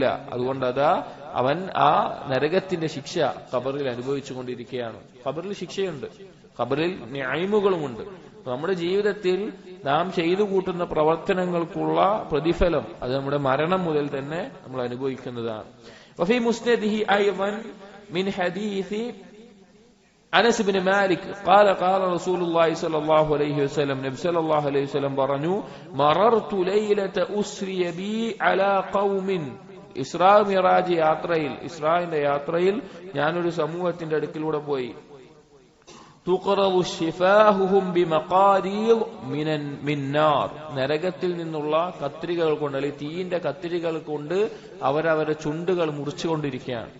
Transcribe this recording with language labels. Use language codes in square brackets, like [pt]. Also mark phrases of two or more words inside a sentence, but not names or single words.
[ml] അതുകൊണ്ട് അതാ അവൻ ആ നരകത്തിന്റെ ശിക്ഷ ഖബറിൽ അനുഭവിച്ചുകൊണ്ടിരിക്കുകയാണ്. ഖബറിൽ ശിക്ഷയുണ്ട്, ഖബറിൽ നിഅയിമുകളുമുണ്ട്. നമ്മുടെ ജീവിതത്തിൽ നാം ചെയ്തു കൂട്ടുന്ന പ്രവർത്തനങ്ങൾക്കുള്ള പ്രതിഫലം അത് നമ്മുടെ മരണം മുതൽ തന്നെ നമ്മൾ അനുഭവിക്കുന്നതാണ്. [ar] وفي مسنده أيضا من حديث أنس بن مالك قال قال رسول الله صلى الله عليه وسلم, [ml] നബി [ar] صلى الله عليه وسلم [ml] പറഞ്ഞു, [ar] مررت ليلة أسري بي على قوم, [ml] ഇസ്രാ മിറാജ് യാത്രയിൽ, ഇസ്രായിന്റെ യാത്രയിൽ ഞാനൊരു സമൂഹത്തിന്റെ അടുക്കിലൂടെ പോയി. [ar] تقرض شفاههم بمقاريض من نار, [ml] നരകത്തിൽ നിന്നുള്ള കത്രികകൾ കൊണ്ട്, അല്ലെങ്കിൽ തീയിന്റെ കത്രികകൾ കൊണ്ട് അവരവരുടെ ചുണ്ടുകൾ മുറിച്ചുകൊണ്ടിരിക്കുകയാണ്.